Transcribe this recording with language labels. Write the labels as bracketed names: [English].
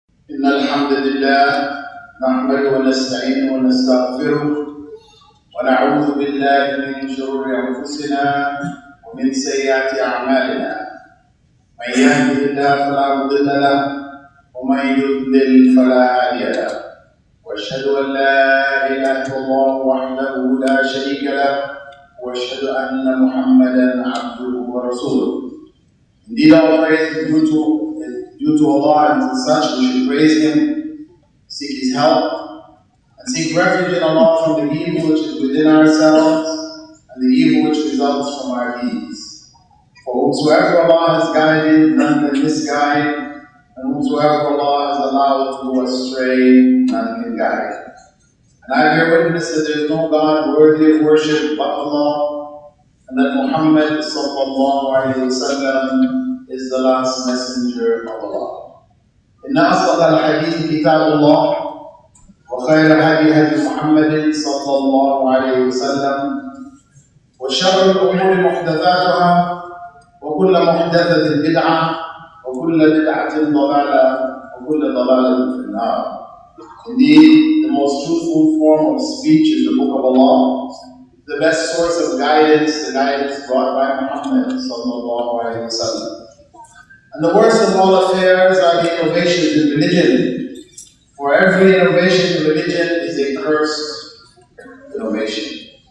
[Arabic] إن الحمد لله نحمده ونستعينه ونستغفره ونعوذ بالله من شرور أنفسنا ومن سيئات أعمالنا من يهده الله فلا مضل له ومن يضلل فلا هادي له وأشهد أن لا إله إلا الله وحده لا شريك له وأشهد أن محمدا عبده ورسوله. [English] Indeed, all praise is due to Allah, and as such we should praise Him, seek His help, and seek refuge in Allah from the evil which is within ourselves and the evil which results from our deeds. For whomsoever Allah has guided, none can misguide, and whomsoever Allah has allowed to go astray, none can guide. And I bear witness that there is no God worthy of worship but Allah, and that Muhammad sallallahu alayhi wa sallam is the last messenger of Allah. [Arabic] إن أصدق الحديث كتاب الله وخير الهدي هدي محمد صلى الله عليه وسلم وشر الأمور محدثاتها وكل محدثة بدعة وكل بدعة ضلالة وكل ضلالة في النار. [English] Indeed, the most truthful form of speech is the Book of Allah, the best source of guidance, the guidance brought by Muhammad sallallahu alayhi wa sallam. And the worst of all affairs are the innovations in religion, for every innovation in religion is a cursed innovation.